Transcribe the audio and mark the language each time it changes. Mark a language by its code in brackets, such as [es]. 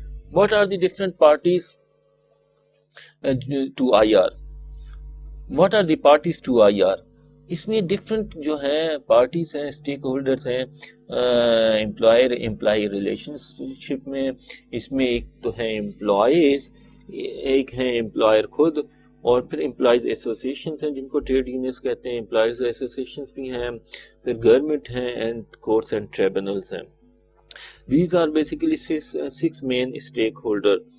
[en] What are the different parties to IR? What are the parties to IR? [ur] اس میں different جو ہیں parties ہیں، stake holders ہیں employer employee relation شپ میں. اس میں ایک تو ہے امپلائیز، ایک ہے امپلائر خود، اور پھر امپلائیز ایسوسیشنز ہیں جن کو ٹریڈ یونینز کہتے ہیں. امپلائیز ایسوسیشنز بھی ہیں، پھر گورنمنٹ ہیں، اینڈ کورٹس اینڈ ٹریبونلز ہیں. [en] These are basically six main stakeholder.